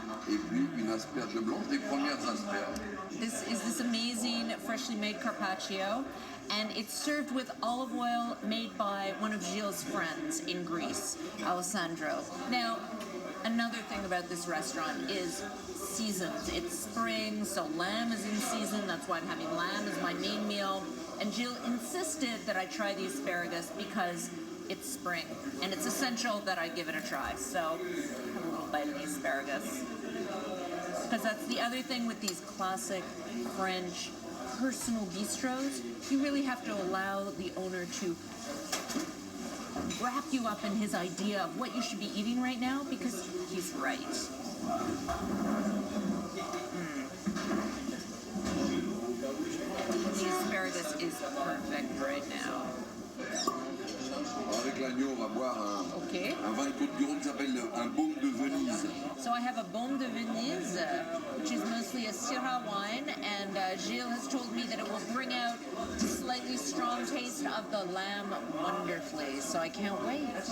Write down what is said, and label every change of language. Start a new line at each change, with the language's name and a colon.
French: Et puis une asperge blanche, des premières asperges.
English: This is this amazing freshly made carpaccio, and it's served with olive oil made by one of Gilles' friends in Greece, Alessandro. Now, another thing about this restaurant is seasons. It's spring, so lamb is in season. That's why I'm having lamb as my main meal. And Gilles insisted that I try the asparagus because it's spring, and it's essential that I give it a try. So, have a little bite of the asparagus. Because that's the other thing with these classic French personal bistros. You really have to allow the owner to wrap you up in his idea of what you should be eating right now, because he's right. The asparagus is perfect right now.
French: Avec l'agneau, on va boire un vin de Côte-du-Rhône qui s'appelle un baume de Venise.
English: So I have a Baume de Venise, which is mostly a Syrah wine, and Gilles has told me that it will bring out a slightly strong taste of the lamb wonderfully, so I can't wait.